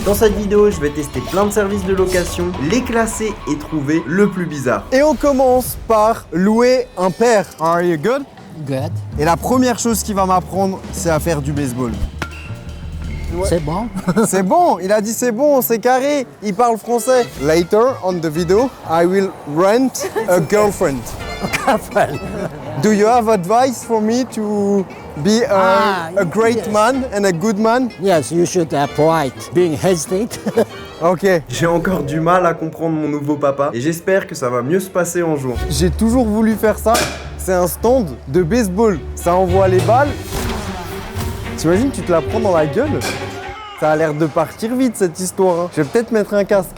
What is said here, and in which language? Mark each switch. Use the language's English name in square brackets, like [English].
[French] Dans cette vidéo, je vais tester plein de services de location, les classer et trouver le plus bizarre. Et on commence par louer un père. [English] Are you good? Good. [French] Et la première chose qu'il va m'apprendre, c'est à faire du baseball. Ouais. C'est bon. C'est bon, il a dit c'est bon, c'est carré. Il parle français. [English] Later on the video, I will rent a girlfriend. Do you have advice for me to be a great yes. man and a good man? Yes, you should avoid being hesitate. Ok. [French] J'ai encore du mal à comprendre mon nouveau papa et j'espère que ça va mieux se passer un jour. J'ai toujours voulu faire ça. C'est un stand de baseball. Ça envoie les balles. T'imagines, tu te la prends dans la gueule? Ça a l'air de partir vite cette histoire. Hein. Je vais peut-être mettre un casque.